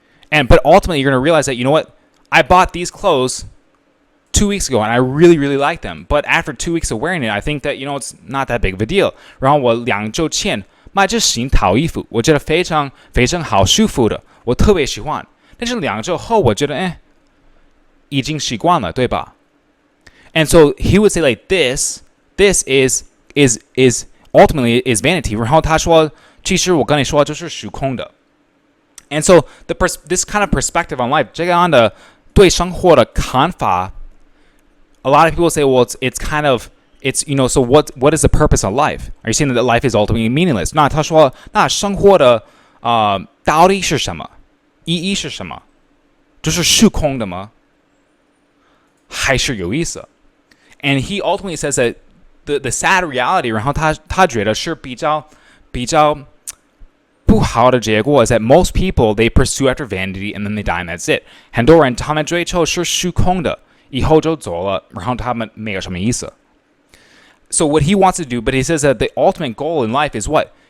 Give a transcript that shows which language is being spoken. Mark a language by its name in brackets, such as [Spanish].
[English] But ultimately you're going to realize that, I bought these clothes 2 weeks ago and I really, really like them. But after 2 weeks of wearing it, I think that, it's not that big of a deal. [Chinese] 然后我2周前买这新套衣服，我觉得非常非常好，舒服的，我特别喜欢。但是2周后，我觉得已经习惯了，对吧？ [English] And so he would say like this is ultimately is vanity. [Chinese] 然后他说，其实我跟你说就是虚空的。 [English] And so this kind of perspective on life, [Chinese] 这样的对生活的看法 [English] a lot of people say, well, it's kind of it's so what is the purpose of life? Are you saying that life is ultimately meaningless? [Chinese] 那他说，那生活的道理是什么？意义是什么？就是虚空的吗？还是有意思？ [English] And he ultimately says that the sad reality, [Chinese] 然后他觉得是比较不好的结果 [English] is that most people they pursue after vanity and then they die and that's it. [Chinese] 很多人他们追求是虚空的，以后就走了，然后他们没有什么意思。 [English] So what he wants to do, but he says that the ultimate goal in life is what?